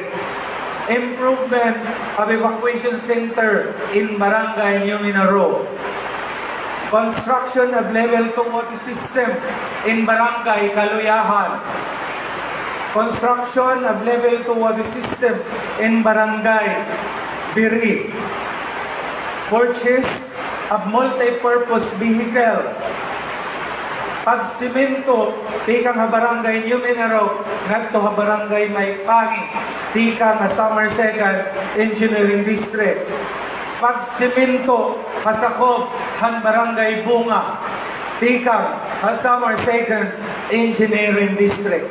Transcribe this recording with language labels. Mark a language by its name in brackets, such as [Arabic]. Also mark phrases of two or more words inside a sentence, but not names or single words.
[English] Improvement of Evacuation Center in Barangay New Minero. Construction of Level 2 water system in Barangay Kaluyahan. Construction of Level 2 water system in Barangay Biri. Purchase of multi-purpose vehicle. [Waray] Pagsimento, tikang ha barangay New Minero, ngadto ha barangay Maypangin, tikang ha Summer Second Engineering District. Pagsimento, hasakob han barangay Bunga, tikang ha Summer Second Engineering District.